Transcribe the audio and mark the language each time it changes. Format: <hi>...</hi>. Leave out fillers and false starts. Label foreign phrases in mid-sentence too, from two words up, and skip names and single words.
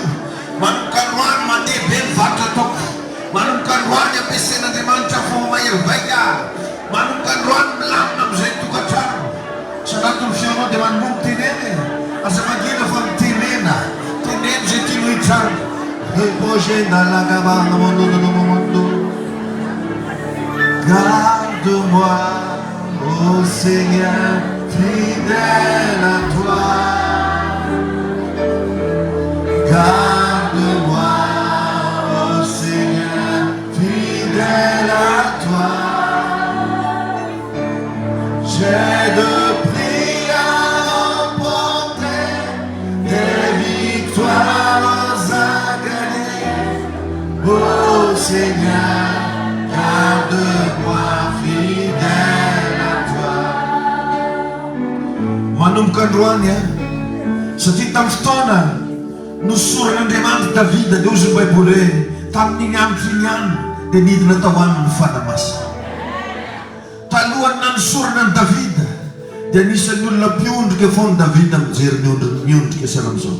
<mg>Manomboka androany mandeha be mivarotra ataoko. Manomboka androany ampiasain'Andriamanitra fomba mahery vaika. Manomboka androany milamina amizay tokantrano. Sanatony feonao dia manomboka teneny. Aza mangina fa mitenena. Teneny zay tianao hitsanga.</mg> <fr>Garde-moi, ô Seigneur, fidèle à toi. Garde-moi, ô Seigneur, fidèle à toi. J'ai de prix à emporter, des victoires à gagner. Ô Seigneur, garde-moi fidèle à toi.</fr> <mg>Manomboka androany satria tamin'ny fotoana nosoran'Andriamanitra Davida dia ozy ny Baiboly hoe tamin'iny andro iny ihany dia nidina tao aminy ny fanamasina. Talohany nanosorana ny Davida dia anisan'ny olona mpiondrika foana Davida mijery miondrika sana amin'izao.</mg>